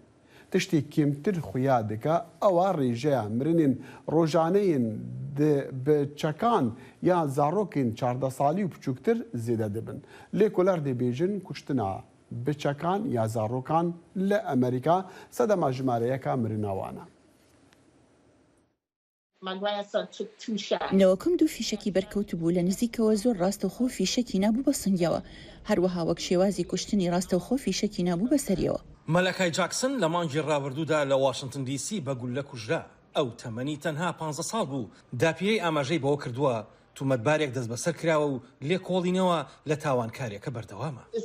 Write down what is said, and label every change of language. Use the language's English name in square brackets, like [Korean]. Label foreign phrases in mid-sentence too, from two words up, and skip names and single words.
[Kurdish] Tiştê kêmtir xuya dike ewa rêjeya mirinên rojaneyên bi çekan ya zarokên 14 salî û biçûktir zêde dibin. Lêkoler dibêjin kuştina biçekan ya zarokan li Amerîka sedema jimareyeka mirina wan e. [Central Kurdish] نەوەکەم دوو فیشکی بەرکەوت بوو لە نزیکەوە زۆر ڕاستەوخۆ فیشکی نابوو بە سنگەوە هەروەها وەک شێوازی کوشتنی ڕاستەوخۆ فیشکی نابوو بەسەریەوە. مەلەکای جاکسن لە مانگی ڕابردوودا لە واشنگتن دیسی بە گولە کوژرا ئەو تەمەنی تەنها 15 ساڵ بوو داپیرەی ئاماژەی بەوە کردووە تومەتبارێک دەست بەسەر کراوە و لێ کۆڵینەوە لە تاوانکارێکە بەردەوامە.